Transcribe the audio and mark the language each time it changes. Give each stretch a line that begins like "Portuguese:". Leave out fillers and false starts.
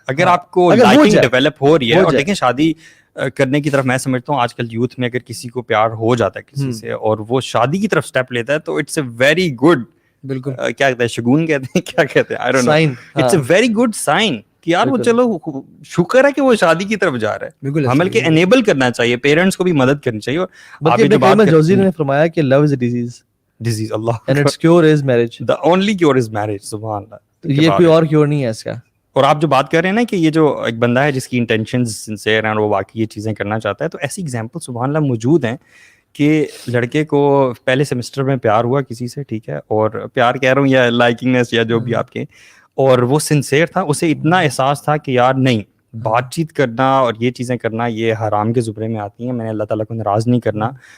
Urdu: اگر آپ کو لائکنگ ڈیولپ ہو رہی ہے, اور دیکھیں شادی کرنے کی طرف میں سمجھتا ہوں آج کل یوتھ میں اگر کسی کو پیار ہو جاتا ہے کسی سے اور وہ شادی کی طرف اسٹیپ لیتا ہے تو
English: it's a very good,
Urdu: بالکل کیا کہتے ہیں, شگون کہتے ہیں, کیا کہتے ہیں,
English: I don't know. It's a very good sign
Urdu: کہ یار وہ چلو شکر ہے کہ وہ شادی کی طرف جا رہا ہے. ہمیں بلکہ انیبل کرنا چاہیے, پیرنٹس کو بھی مدد کرنی چاہیے. اور جوزی نے فرمایا کہ
English: love is a disease
Urdu: Allah,
English: And it's cure is marriage, the only cure is marriage. سبحان اللہ,
Urdu: یہ کوئی اور کیور نہیں ہے اس کا. اور آپ جو بات کر رہے ہیں نا کہ یہ جو ایک بندہ ہے جس کی انٹینشنز سنسیئر ہیں اور وہ واقعی یہ چیزیں کرنا چاہتا ہے, تو ایسی ایگزامپل سبحان اللہ موجود ہیں کہ لڑکے کو پہلے سیمسٹر میں پیار ہوا کسی سے, ٹھیک ہے, اور پیار کہہ رہا ہوں یا لائکنگنیس یا جو بھی آپ کے, اور وہ سنسیئر تھا, اسے اتنا احساس تھا کہ یار نہیں, بات چیت کرنا اور یہ چیزیں کرنا یہ حرام کے زمرے میں آتی ہیں, میں نے اللہ تعالیٰ کو ناراض نہیں کرنا.